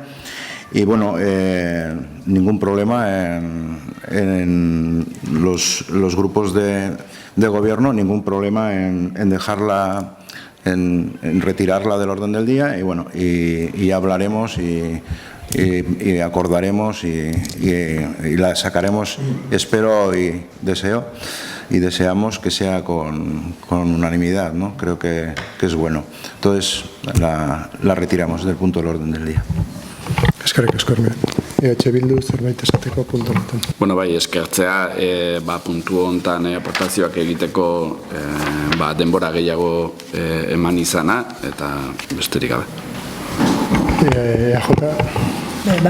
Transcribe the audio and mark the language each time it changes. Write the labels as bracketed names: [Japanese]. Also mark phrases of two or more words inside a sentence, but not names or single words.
[Spanish] Y bueno, ningún problema en los grupos de gobierno, ningún problema en dejarla, en retirarla del orden del día y bueno, y hablaremos y acordaremos y la sacaremos, espero y deseo y deseamos que sea con unanimidad, ¿no? Creo que es bueno. Entonces la retiramos del punto del orden del día. [Basque] Eskerrik asko Ermeri. EH Bildu zerbait esateko puntu honetan. Bueno, bai, eskertzea puntu honetan aportazioak egiteko denbora gehiago eman izana eta besterik gabe. EAJ?